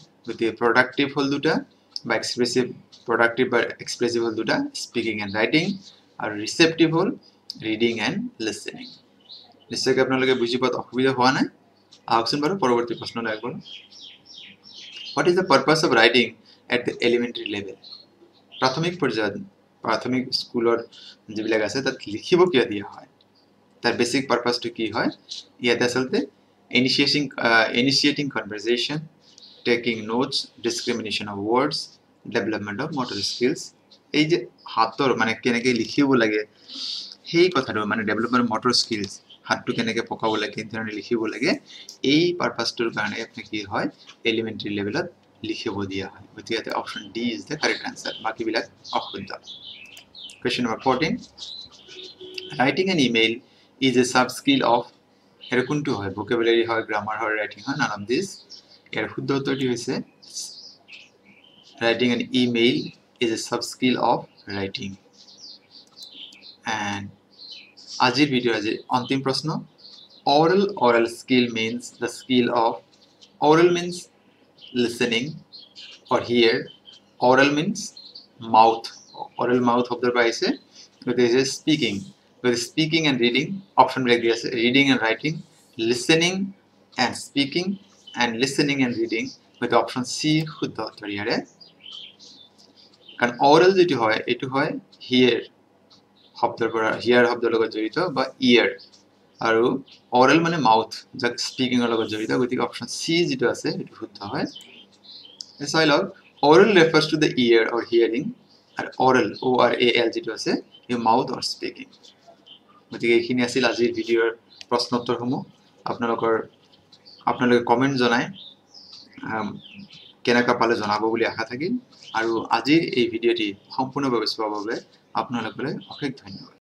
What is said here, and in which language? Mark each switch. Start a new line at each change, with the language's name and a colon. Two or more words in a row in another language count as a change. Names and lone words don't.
Assamese: গতিকে প্ৰডাক্টিভ হ'ল দুটা বা এক্সপ্ৰেছিভ, প্ৰডাক্টিভ বা এক্সপ্ৰেছিভ হ'ল দুটা,
English: speaking and writing,
Assamese: আৰু ৰিসেপ্টিভ হ'ল
English: reading and listening.
Assamese: নিশ্চয়কৈ আপোনালোকে বুজি পোৱাত অসুবিধা হোৱা নাই। আহকচোন বাৰু পৰৱৰ্তী প্ৰশ্নলৈ আগবঢ়ো।
English: What is the purpose of writing at the elementary level?
Assamese: প্ৰাথমিক পৰ্যায়ত, প্ৰাথমিক স্কুলৰ যিবিলাক আছে তাত লিখিব কিয় দিয়া হয়, তাৰ
English: basic purposeটো
Assamese: কি হয়? ইয়াতে আচলতে
English: initiating conversation, taking notes, discrimination of words, development of motor skills,
Assamese: এই যে হাতৰ মানে কেনেকৈ লিখিব লাগে সেই কথাটো মানে
English: development of motor skills,
Assamese: হাতটো কেনেকৈ পকাব লাগে, কেনেধৰণে লিখিব লাগে, এই পারপাসটোৰ কাৰণে আপুনি কি হয়
English: elementary levelত
Assamese: লিখিব দিয়া হয়।
English: গতিকে ইয়াতে option D is the correct answer,
Assamese: বাকিবিলাক অশুদ্ধ।
English: Question number 14. Writing an email is a sub skill of
Assamese: এর কোনটো হয়
English: vocabulary হয়, grammar হয়, writing হয়, none of this।
Assamese: এর শুদ্ধ উত্তৰটি হৈছে
English: writing an email is a sub skill of writing।
Assamese: and আজিৰ ভিডিওৰ আজিৰ অন্তিম প্ৰশ্ন,
English: oral skill means the skill of, oral means listening or hear, oral means mouth, oral mouth
Assamese: শব্দৰ পৰা আহিছে, গতিকে
English: is speaking, গতিকে speaking and reading
Assamese: অপশন বিলাক দিয়া আছে,
English: reading and writing, listening and speaking, and listening and reading,
Assamese: গতিকে অপশন সি শুদ্ধ উত্তৰ ইয়াৰে। কাৰণ oral যেটো হয় এটো হয় hear শব্দৰ পৰা, hear শব্দৰ লগত জড়িত বা ear, আৰু oral মানে mouth যাক speaking ৰ লগত জড়িত, গতিকে অপশন সি যেটো আছে এটো শুদ্ধ হয়। চাই লওক,
English: oral refers to the ear or hearing, আৰু oral oral
Assamese: যেটো আছে এই
English: mouth or speaking।
Assamese: গতিকে এইখিনি আছিল আজিৰ ভিডিওৰ প্ৰশ্ন উত্তৰসমূহ। আপোনালোকে কমেন্ট জনাই কেনেকা পালে জনাব বুলি আশা থাকিল, আৰু আজিৰ এই ভিডিওটি সম্পূৰ্ণভাৱে চোৱাৰ বাবে আপোনালোকলৈ অশেষ ধন্যবাদ।